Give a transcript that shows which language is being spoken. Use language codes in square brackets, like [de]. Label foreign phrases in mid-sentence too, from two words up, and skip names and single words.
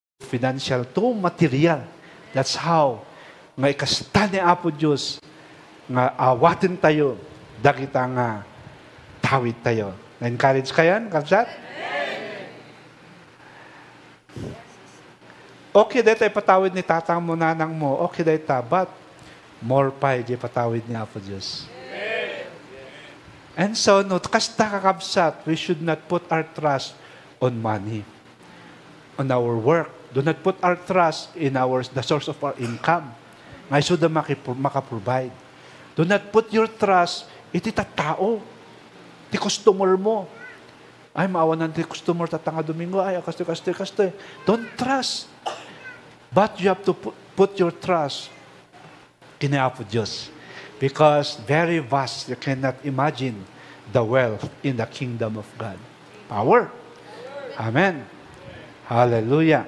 [en] financial to material. That's how [ilo] nga ikasta ni Apo Diyos nga awatin tayo dagita nga tawid tayo. Na-encourage ka yan, Kapsat? Okay, dahil tayo patawid ni tatang mo, nanang mo. Okay, dahil ta, [en] but more [ilo] pa, di patawid ni Apo Diyos. And so, no, kasta kakabsat, [en] we should not put our trust on money, on our work. Do not put our trust in the source of our income. [ilo] Ngay should makaprovide. [en] Do not put your trust [ilo] iti tao, ti customer mo. Ay, maawanan ti customer tatanga Domingo. Ay, kastoy. [en] Don't trust. But you have to put your trust in Apo Diyos. Because very vast, you cannot imagine the wealth in the kingdom of God. Power. Amen. Hallelujah.